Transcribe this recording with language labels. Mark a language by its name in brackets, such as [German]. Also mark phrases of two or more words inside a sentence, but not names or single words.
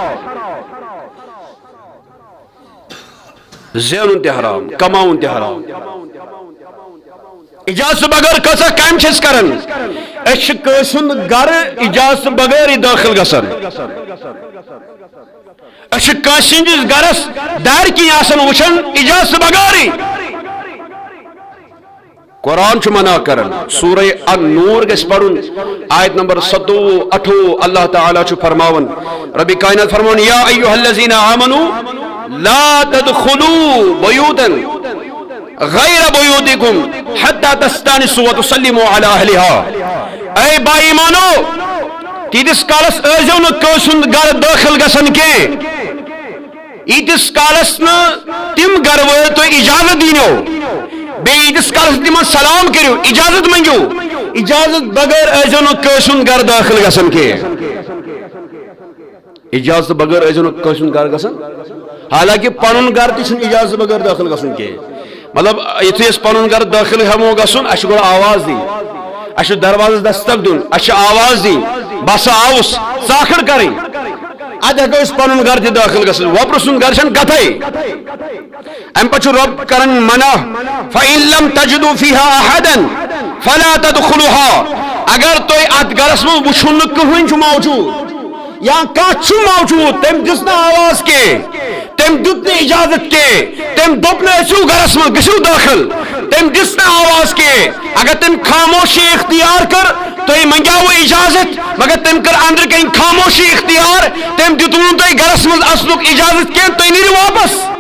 [Kashmiri] زینُن تہِ حرام کماوُن تہِ حرام اجازت بغیر کۭژاہ کامہِ چھِ أسۍ کران أسۍ چھِ کٲنٛسہِ ہُنٛد گرٕ اجازت بغٲرٕے دٲخل گژھان أسۍ چھِ کٲنٛسہِ ہٕنٛدِس گرس دارِ کِنۍ آسان وٕچھان اجازت بغٲرٕے قرآن چھُ منع کران سورہ النور گژھِ پرُن آیت نمبر 27 28 اللہ تعالیٰ چھُ فرماوان ربِ کائنات فرماوان [Arabic] یا ایھا الذین آمنوا لا تدخلوا بیوتا غیر بیوتکم حتی تستانسوا وتسلموا علی اہلها [Kashmiri] اے با ایمانو تیٖتِس کالس ٲسۍزیو نہٕ کٲنٛسہِ ہُنٛد گرٕ دٲخل گژھان کینٛہہ ییٖتِس کالس نہٕ تِم گرٕ وٲلۍ تۄہہِ اجازت دِنو بیٚیہِ ییٖتِس کالس تِمن سلام کٔرِو اجازت منٛگِو اجازت بغٲر ٲسۍزیو نہٕ کٲنٛسہِ ہُنٛد گرٕ دٲخل گژھان کینٛہہ اجازت بغٲر ٲسۍزیو نہٕ کٲنٛسہِ ہُنٛد گرٕ گژھان حالانکہِ پنُن گرٕ تہِ چھُنہٕ اجازت بغٲر دٲخل گژھُن کینٛہہ مطلب یُتھُے أسۍ پنُن گرٕ دٲخل ہٮ۪مو گژھُن اَسہِ چھُ گۄڈٕ آواز دِنۍ اَسہِ چھُ دروازس دستک دیُن اَسہِ چھِ آواز دِنۍ بہٕ ہسا آوُس ژاکھٕڑ کَرٕنۍ ادٕ ہٮ۪کو أسۍ پنُن گرٕ تہِ دٲخل گژھِتھ وۄپرٕ سُنٛد گرٕ چھنہٕ کتھے امہِ پتہٕ چھُ رۄب کران منع [Arabic] فَإِن لَمْ تَجِدُوا فِيهَا أَحَدًا فَلَا تَدْخُلُوهَا [Kashmiri] اگر تُہۍ اتھ گرس منٛز وٕچھُن نہٕ کٕہٕنۍ چھُ موجوٗد یا کانٛہہ چھُ موجوٗد تٔمۍ دِژ نہٕ آواز کینٛہہ تٔمۍ دیُت نہٕ اجازت کینٛہہ تٔمۍ دوٚپ نہٕ أژِو گرس منٛز گٔژھِو دٲخل تٔمۍ دِژ نہٕ آواز کینٛہہ اگر تٔمۍ خاموشی اختیار کٔر تۄہہِ منٛگیاوٕ اجازت مگر تٔمۍ کٔر أنٛدرٕ کَنۍ خاموشی اختیار تٔمۍ دیُتوٕ نہٕ تۄہہِ گرس منٛز اژنُک اجازت کینٛہہ تُہۍ نیٖرِو واپس